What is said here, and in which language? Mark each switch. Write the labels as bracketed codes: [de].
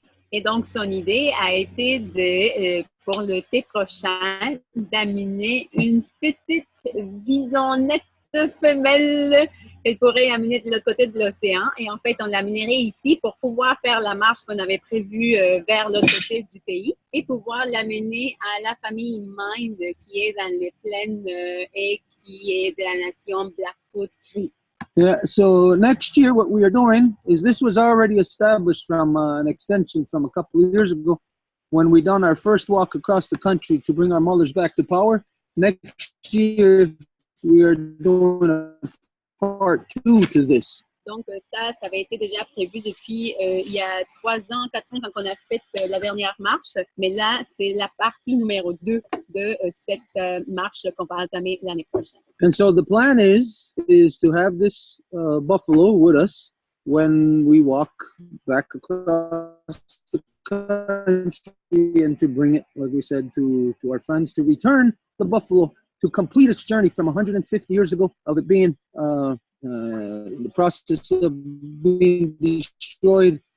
[fr] Et donc, son idée a été pour l'été prochain, d'amener une petite bisonnette femelle qu'elle pourrait amener de l'autre côté de l'océan. Et en fait, on l'amènerait ici pour pouvoir faire la marche qu'on avait prévue vers l'autre côté du pays et pouvoir l'amener à la famille Mind qui est dans les plaines et qui est de la nation Blackfoot Cree. [en] Yeah, so next year what we are doing is, this was already established from an extension from a couple of years ago when we done our first walk across the country to bring our mothers back to power. Next year we are doing a part 2 to this. [fr] Donc ça avait été déjà prévu depuis il y a 3 ans, 4 ans quand on a fait la dernière marche. Mais là, c'est la partie numéro 2 de cette marche qu'on va entamer l'année prochaine. [en] And so the plan is to have this buffalo with us when we walk back across the country and to bring it, like we said, to our friends, to return the buffalo to complete its journey from 150 years ago of it being the process of being destroyed.